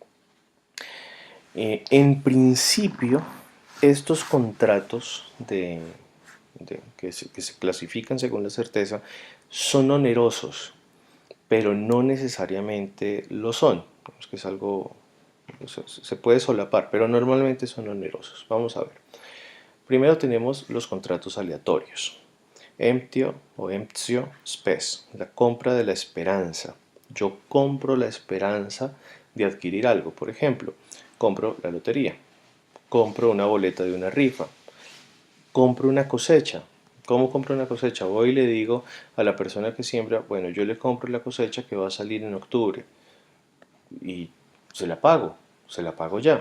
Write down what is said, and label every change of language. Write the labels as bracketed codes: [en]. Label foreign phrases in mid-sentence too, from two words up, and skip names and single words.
[es] En principio, estos contratos que se clasifican según la certeza son onerosos, pero no necesariamente lo son. Es que es algo, se puede solapar, pero normalmente son onerosos. Vamos a ver. Primero tenemos los contratos aleatorios. [la] Emptio o emptio spes, [es] la compra de la esperanza. Yo compro la esperanza de adquirir algo. Por ejemplo, compro la lotería, compro una boleta de una rifa, compro una cosecha. ¿Cómo compro una cosecha? Voy y le digo a la persona que siembra, bueno, yo le compro la cosecha que va a salir en octubre y se la pago ya.